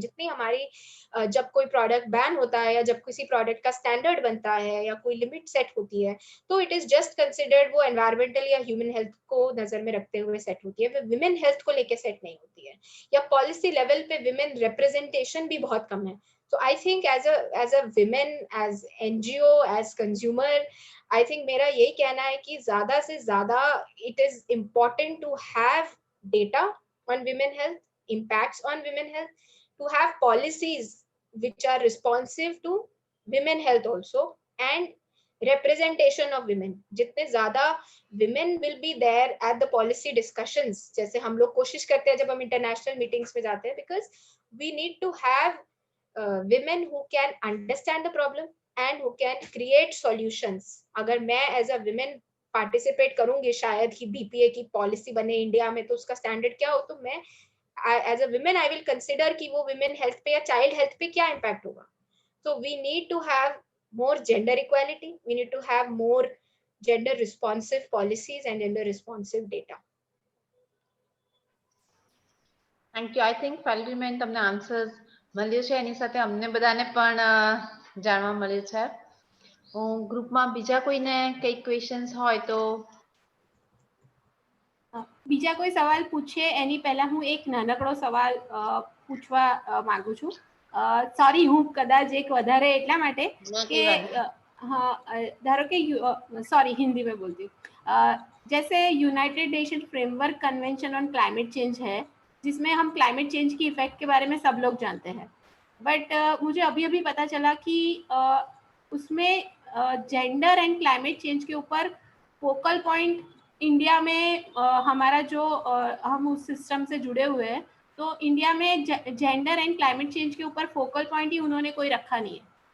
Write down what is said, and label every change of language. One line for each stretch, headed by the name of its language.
Hindi: जितनी हमारी जब कोई प्रोडक्ट बैन होता है या जब किसी प्रोडक्ट का स्टैंडर्ड बनता है या कोई लिमिट सेट होती है, तो इट इज जस्ट कंसिडर्ड वो एनवायरमेंटल या ह्यूमन हेल्थ को नजर में रखते हुए सेट होती है, वो विमेन हेल्थ को लेके सेट नहीं होती है. या पॉलिसी लेवल पे विमेन रिप्रेजेंटेशन भी बहुत कम है.
English: So I think as a women, as NGO, as consumer, I think
Hindi: मेरा यही कहना है कि ज्यादा से ज्यादा
English: it is important to have data on women health, impacts on women health, to have policies which are responsive to women health also, and representation of women.
Hindi: जितने ज्यादा
English: women will be there at the policy discussions,
Hindi: जैसे हम लोग कोशिश करते हैं जब हम
English: international meetings
Hindi: में जाते हैं,
English: because we need to have women who can understand the problem and who can create solutions.
Hindi: अगर मैं as a women participate करूंगी शायद कि BPA की पॉलिसी बने इंडिया में, तो उसका स्टैंडर्ड क्या हो, तो मैं as a women
English: I will consider
Hindi: कि वो women health पे या child health पे क्या impact होगा.
English: So we need to have more gender equality, we need to have more gender responsive policies and gender responsive data. Thank you. I think
Gujarati: ફાલ્ગુનીબેન તમને answers મળ્યું છે, એની સાથે અમને બધાને પણ જાણવા મળ્યું છે. હું ગ્રુપમાં બીજા કોઈને કઈ ક્વેશ્ચન્સ હોય તો બીજા કોઈ સવાલ પૂછે એની પહેલા હું એક નાનકડો સવાલ પૂછવા માંગુ છું. સોરી, હું કદાચ એક વધારે એટલા માટે કે
Hindi: हाँ, धारो के सॉरी हिंदी में बोलती हूँ. जैसे United nation framework convention on climate change है, जिसमें हम क्लाइमेट चेंज की इफेक्ट के बारे में सब लोग जानते हैं, बट मुझे अभी अभी पता चला कि उसमें जेंडर एंड क्लाइमेट चेंज के ऊपर फोकल पॉइंट इंडिया में हमारा जो हम उस सिस्टम से जुड़े हुए हैं, तो इंडिया में जेंडर एंड क्लाइमेट चेंज के ऊपर फोकल पॉइंट ही उन्होंने कोई रखा नहीं है.